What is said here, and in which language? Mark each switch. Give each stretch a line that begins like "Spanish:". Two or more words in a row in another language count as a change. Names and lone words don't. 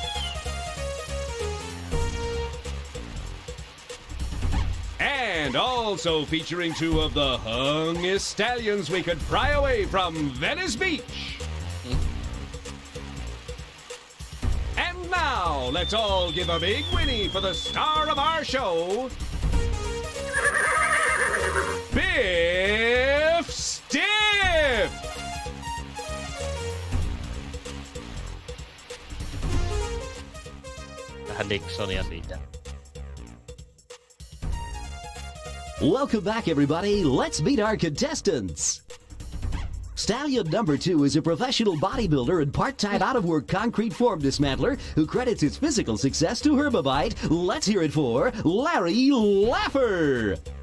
English: And also featuring 2 of the hungest stallions we could pry away from Venice Beach. And now, let's all give a big whinny for the star of our show, Biff Stiff!
Finnish: Vähän Nixonia siitä.
English: Welcome back, everybody. Let's meet our contestants. Stallion number 2 is a professional bodybuilder and part-time out-of-work concrete form dismantler who credits his physical success to Herbivite. Let's hear it for Larry Laffer.